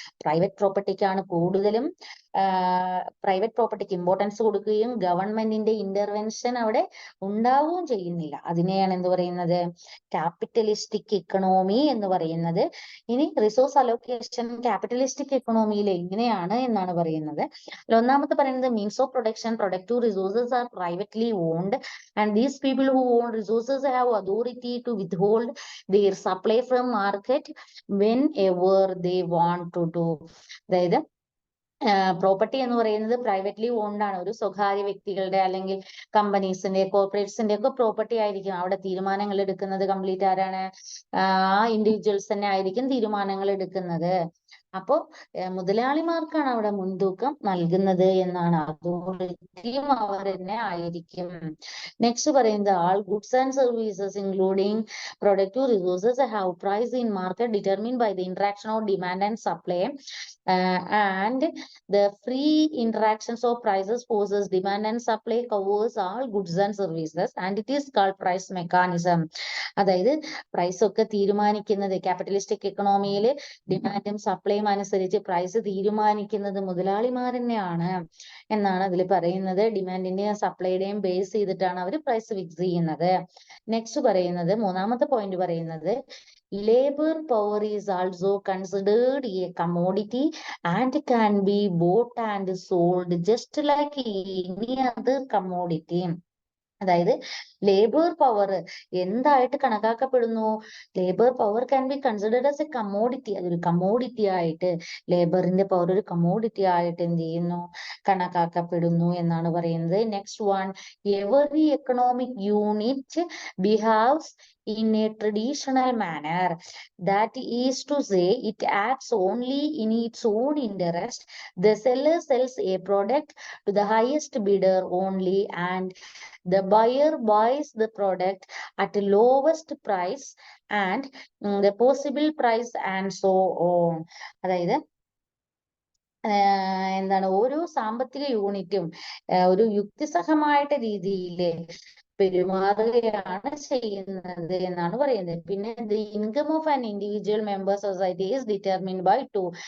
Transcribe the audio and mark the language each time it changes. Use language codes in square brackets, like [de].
[ml] Private പ്രോപ്പർട്ടിക്കാണ് കൂടുതലും private പ്രോപ്പർട്ടിക്ക് importance കൊടുക്കുകയും ഗവൺമെന്റിന്റെ ഇന്റർവെൻഷൻ അവിടെ ഉണ്ടാവുകയും ചെയ്യുന്നില്ല. അതിനെയാണ് എന്ത് പറയുന്നത്? ക്യാപിറ്റലിസ്റ്റിക് ഇക്കണോമി എന്ന് പറയുന്നത്. ഇനി റിസോഴ്സ് അലോക്കേഷൻ ക്യാപിറ്റലിസ്റ്റിക് എക്കണോമിയിൽ എങ്ങനെയാണ് എന്നാണ് പറയുന്നത്. ഒന്നാമത്തെ പറയുന്നത് [en] Means of production, productive resources are privately owned and these people who own resources have authority to withhold their supply from market whenever they want to do. [ml] അതായത് property എന്ന് പറയുന്നത് privately owned ആണ്. ഒരു സ്വകാര്യ വ്യക്തികളുടെ അല്ലെങ്കിൽ കമ്പനീസിന്റെ, കോർപ്പറേറ്റ്സിന്റെ ഒക്കെ പ്രോപ്പർട്ടി ആയിരിക്കും. അവിടെ തീരുമാനങ്ങൾ എടുക്കുന്നത് കംപ്ലീറ്റ് ആരാണ്? ആ ഇൻഡിവിജ്വൽസ് തന്നെ ആയിരിക്കും തീരുമാനങ്ങൾ എടുക്കുന്നത്. അപ്പോ മുതലാളിമാർക്കാണ് അവിടെ മുൻതൂക്കം നൽകുന്നത് എന്നാണ്. അതോറിറ്റിയും അവർ തന്നെ ആയിരിക്കും. നെക്സ്റ്റ് പറയുന്നത് [en] All goods and services including productive resources have price in market determined by the interaction of demand and supply and the free interactions of prices forces demand and supply covers all goods and services and it is called price mechanism. [ml] അതായത് price ഒക്കെ തീരുമാനിക്കുന്നത് capitalistic എക്കണോമിയിൽ ഡിമാൻഡും സപ്ലൈയും അനുസരിച്ച് price തീരുമാനിക്കുന്നത് മുതലാളിമാർ തന്നെയാണ് എന്നാണ് അതിൽ പറയുന്നത്. ഡിമാൻഡിന്റെയും സപ്ലൈയുടെയും ബേസ് ചെയ്തിട്ടാണ് അവർ പ്രൈസ് ഫിക്സ് ചെയ്യുന്നത്. നെക്സ്റ്റ് പറയുന്നത്, മൂന്നാമത്തെ പോയിന്റ് പറയുന്നത് [en] labor power is also considered a commodity and can be bought and sold just like any other commodity. [ml] അതായത് ലേബർ പവർ എന്തായിട്ട് കണക്കാക്കപ്പെടുന്നു? [en] Labour power can be considered as a commodity. [ml] അതൊരു commodity ആയിട്ട്, ലേബറിന്റെ power ഒരു commodity ആയിട്ട് എന്ത് ചെയ്യുന്നു? കണക്കാക്കപ്പെടുന്നു എന്നാണ് പറയുന്നത്. [en] Next one, every economic unit behaves in a traditional manner. That is to say, it acts only in its own interest. The seller sells a product to the highest bidder only and the buyer buys the product at the lowest price and the possible price and so on. [ml] അതായത് എന്താണ്, ഓരോ സാമ്പത്തിക യൂണിറ്റും ഒരു യുക്തിസഹമായിട്ട് രീതിയിൽ പെരുമാറുകയാണ് ചെയ്യുന്നത് എന്നാണ് പറയുന്നത്. [en] പിന്നെ the income of an individual member society is determined by two.